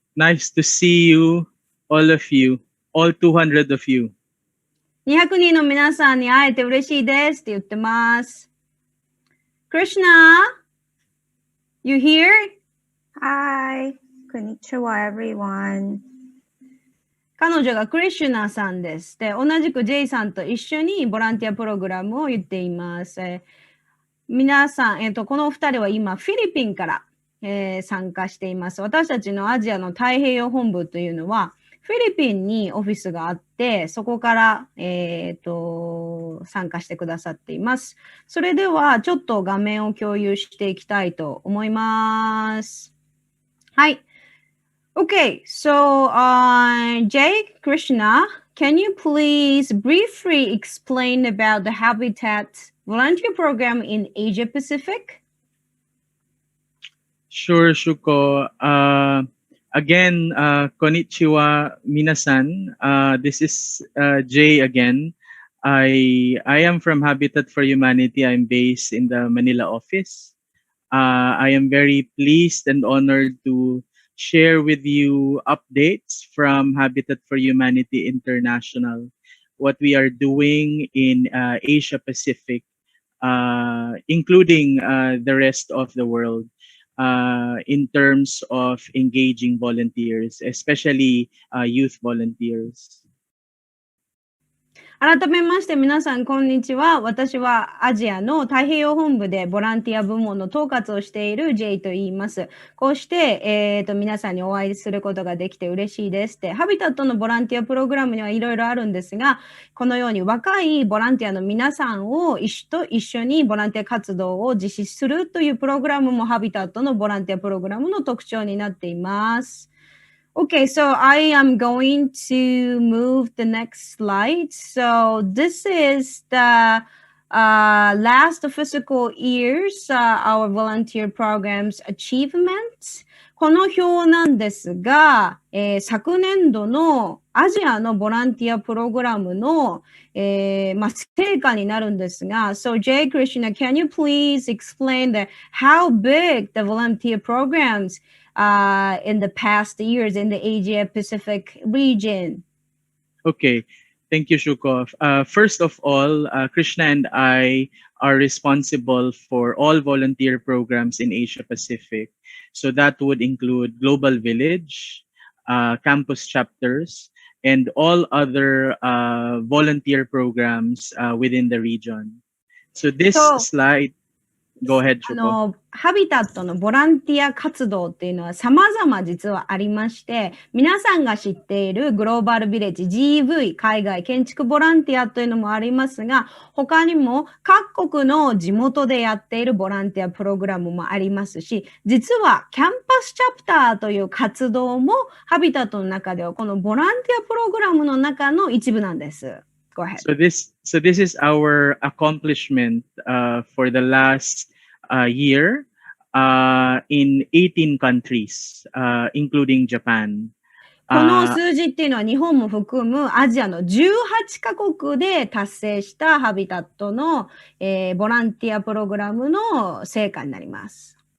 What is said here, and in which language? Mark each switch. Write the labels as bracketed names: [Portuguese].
[English] Nice to see you, all of you, all 200 of you. [Japanese] 200人の皆さんに会えて嬉しいですって言ってます。 [English] Krishna, you here? Hi, konnichiwa everyone. [Japanese] 彼女がクリシュナさんです。で、同じく J さんと一緒にボランティアプログラムを言っています。皆さん、この2人は今フィリピンから、参加しています。私たちのアジアの太平洋本部というのは、フィリピンにオフィスがあって、そこから、参加してくださっています。それでは、ちょっと画面を共有していきたいと思います。はい。 [English] Okay, so Jay Krishna, can you please briefly explain about the Habitat volunteer program in Asia Pacific? Sure, Shuko. Again, [Japanese] konnichiwa, minasan. [English] This is Jay again. I am from Habitat for Humanity. I'm based in the Manila office. I am very pleased and honored to share with you updates from Habitat for Humanity International, what we are doing in Asia Pacific, including the rest of the world, in terms of engaging volunteers, especially youth volunteers. [Japanese] 改めまして皆さんこんにちは。私はアジアの太平洋本部でボランティア部門の統括をしている J と言います。こうして、皆さんにお会いすることができて嬉しいですって。ハビタットのボランティアプログラムにはいろいろあるんですが、このように若いボランティアの皆さんを一緒にボランティア活動を実施するというプログラムもハビタットのボランティアプログラムの特徴になっています。 [English] Okay, so I am going to move the next slide. So this is the last fiscal year's our volunteer programs achievements. [Japanese] この表なんですが、昨年度のアジアのボランティアプログラムの、成果になるんですが、 [English] So Jay Krishna, can you please explain how big the volunteer programs in the past years in the Asia Pacific region? Okay, thank you, Shukov. First of all, Krishna and I are responsible for all volunteer programs in Asia Pacific. So that would include Global Village, campus chapters, and all other volunteer programs within the region. So this slide, go ahead, Shuko. [Japanese] ハビタットのボランティア活動っていうのは様々実はありまして、皆さんが知っているグローバルビレッジ GV 海外建築ボランティアというのもありますが、他にも各国の地元でやっているボランティアプログラムもありますし、実はキャンパスチャプターという活動もハビタットの中ではこのボランティアプログラムの中の一部なんです。 [English] Go ahead. So this is our accomplishment for the last year in 18 countries, including Japan. [Japanese] この数字っていうのは日本も含むアジアの18カ国で達成したハビタットの、ボランティアプログラムの成果になります。